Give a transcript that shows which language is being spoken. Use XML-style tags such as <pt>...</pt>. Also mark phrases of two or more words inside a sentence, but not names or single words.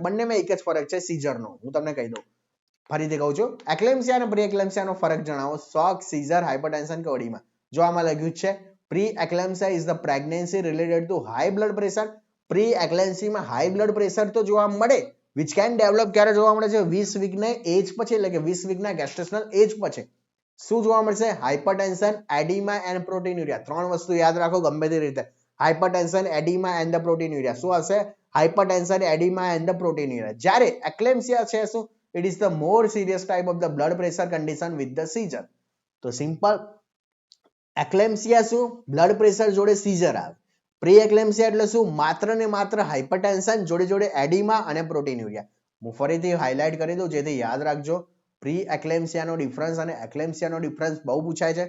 <gu>બંનેમાં એક જ ફરક છે સીઝરનો. હું તમને કહી દઉં, ફરીથી કહું છું. એક્લેમ્સિયા અને પ્રી એક્લેમ્સિયાનો ફરક જણાવો. શોક, સીઝર, હાઇપરટેન્શન કે ઓડીમા? જો આમાં લખ્યું છે</gu> <en>pre-eclampsia is the pregnancy related to high blood pressure.</en> <gu>પ્રી એક્લેમ્સિયામાં</gu> <en>high blood pressure</en> <gu>તો જોવા મળે,</gu> <en>which can develop</en> <gu>ક્યારે જોવા મળે છે? 20 વીકના એજ પછી, એટલે કે 20 વીકના</gu> <en>gestational age</en> <gu>પછી. શું જોવા મળશે?</gu> <en>hypertension, edema and proteinuria.</en> <gu>ત્રણ વસ્તુ યાદ રાખો ગમે તે રીતે.</gu> <en>hypertension, edema and the proteinuria.</en> <gu>શું આવશે?</gu> <en>hypertension, edema and the proteinuria.</en> <gu>જ્યારે એક્લેમ્સિયા છે શું?</gu> <en>It is the more serious type of the blood pressure condition with the seizure.</en> <gu>તો સિમ્પલ એક્લેમ્સિયા શું?</gu> <en>blood pressure</en> <gu>જોડે સીઝર આવે. પ્રી એક્લેમ્સિયા એટલે શું? માત્ર ને માત્ર હાઇપરટેન્શન જોડે જોડે એડીમા અને પ્રોટીન્યુરિયા. હું ફરીથી હાઇલાઇટ કરી દઉં જેથી યાદ રાખજો. પ્રી એક્લેમ્સિયાનો ડિફરન્સ અને એક્લેમ્સિયાનો ડિફરન્સ બહુ પૂછાય છે.</gu>